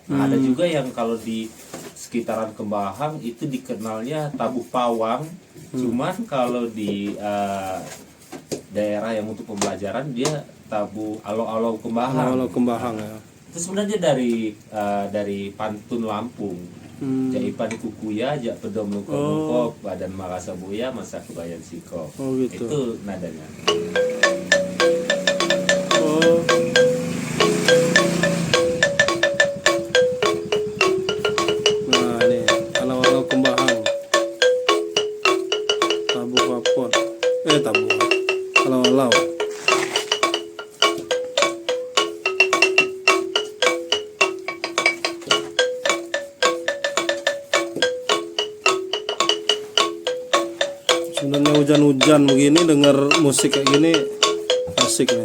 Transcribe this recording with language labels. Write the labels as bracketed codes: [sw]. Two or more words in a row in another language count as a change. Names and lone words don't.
[id] Nah, ada juga yang kalau di sekitaran Kembahang itu dikenalnya tabuh pawang. Cuman kalau di daerah yang untuk pembelajaran dia tabuh alo-alo Kembahang. Kalau Kembahang ya. Itu sebenarnya dari pantun Lampung. [ljp] Jaipan kukuya, jak pedom lungkop, badan marasa buya, masa kebayan sikop. [id] Oh, gitu. Itu nadanya. Oh. Nah, ini alau-alau Kembahang. Tabuh rapot. Tabuh. Alau-alau. Sebenarnya hujan-hujan begini dengar musik kayak gini asik nih.